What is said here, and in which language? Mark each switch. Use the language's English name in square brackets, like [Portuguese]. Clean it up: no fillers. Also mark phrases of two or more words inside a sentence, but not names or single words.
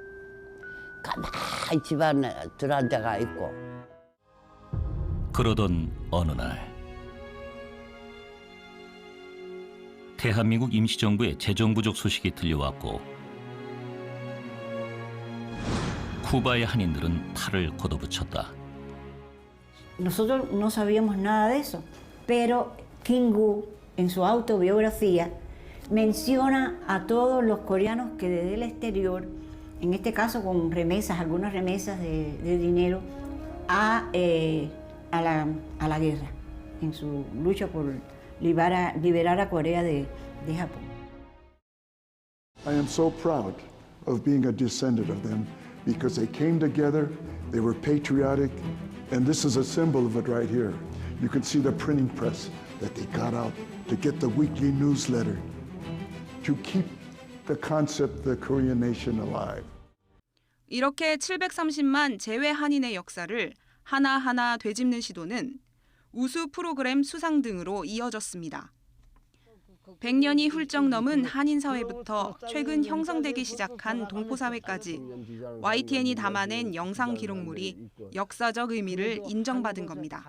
[Korean] 가만히 집안에 들어앉아가 있고. 그러던 어느 날 대한민국 임시정부의 재정 부족 소식이 들려왔고 쿠바의 한인들은 팔을 걷어붙였다. [Spanish] Nosotros no sabíamos nada de eso, pero Kim Woo en su autobiografía menciona a todos los coreanos que desde el exterior, en este caso con remesas, algunas remesas de dinero, a la guerra, en su lucha por liberar a Corea de Japón. [English] I am so proud of being a descendant of them because they came together, they were patriotic, and this is a symbol of it right here. You can see the printing press that they got out to get the weekly newsletter, to keep the concept of the Korean nation alive. [Korean] 이렇게 730만 재외 한인의 역사를 하나하나 되짚는 시도는 우수 프로그램 수상 등으로 이어졌습니다. 100년이 훌쩍 넘은 한인 사회부터 최근 형성되기 시작한 동포 사회까지 YTN이 담아낸 영상 기록물이 역사적 의미를 인정받은 겁니다.